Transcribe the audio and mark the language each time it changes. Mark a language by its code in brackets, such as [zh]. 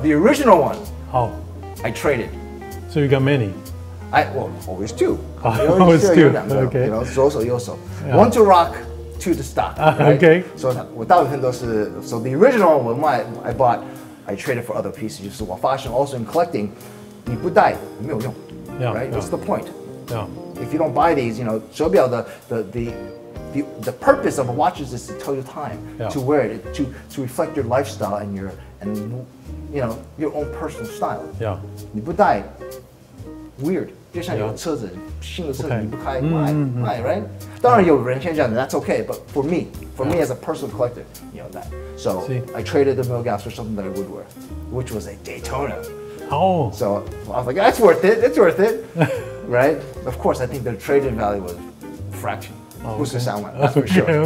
[en] The original one, I traded. So you got many? Always two. Always two. Okay. You know, [zh] 左手右手 [en] One to rock, two to stock. Right? Okay. So [zh] 我大部分都是 [en] So the original one I bought, I traded for other pieces. [zh] 就是我发现 [en] also in collecting, [zh] 你不戴没有用 right? [en] What's the point? If you don't buy these, you know, [zh] 手表的 [en] the purpose of a watch is to tell you time, to wear it, to reflect your lifestyle and you know your own personal style. [zh] 你不戴 weird. 就像有车子，新的车子你不开卖 right? 当然有人先这样子 [en] that's okay. But for me as a personal collector, [zh] 你要戴 [en] So I traded the Milgauss for something that I would wear, which was a Daytona. So I was like, that's worth it. It's worth it, right? Of course, I think the trade-in value was a fraction. [zh] 不是3万 [en] that's for sure.